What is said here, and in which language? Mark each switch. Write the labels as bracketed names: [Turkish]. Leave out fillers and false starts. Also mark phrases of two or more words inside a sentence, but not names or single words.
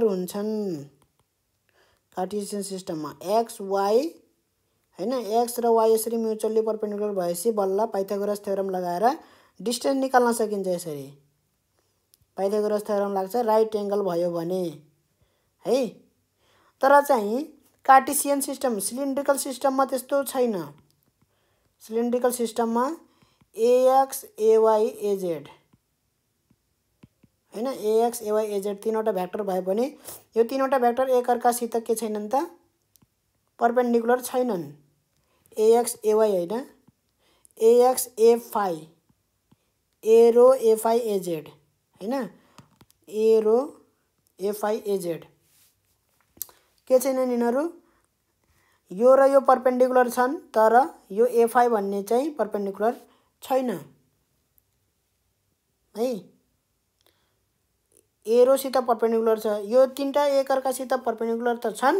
[Nepali] हुन्छन् [English] Cartesian systemma X Y [Nepali] हैन एक्स र वाइ यसरी [English] mutually perpendicular [Nepali] भएपछि बल्ल [English] Pythagoras theorem [Nepali] लगाएर डिस्टेन्स निकाल्न सकिन्छ यसरी [English] Pythagoras theorem [Nepali] लाग्छ [English] right angle [Nepali] भयो भने है तर चाहिँ [English] Cartesian system cylindrical systemma [Nepali] त्यस्तो छैन [English] cylindrical systemma [Nepali] AX AY AZ हैन, AX AY AZ तीनवटा भेक्टर भए पनि यो तीनवटा भेक्टर एकअर्कासित के छैनन् त, परपेन्डिकुलर छैनन्। AX AY हैन, AX A phi A रो A phi AZ हैन, A रो A phi AZ के छैनन् यिनीहरू, यो र यो परपेन्डिकुलर छन् तर यो A phi भन्ने चाहिँ परपेन्डिकुलर छैन है। A रोसित परपेन्डिकुलर छ, यो तीनटा एकअर्कासित परपेन्डिकुलर त छन्।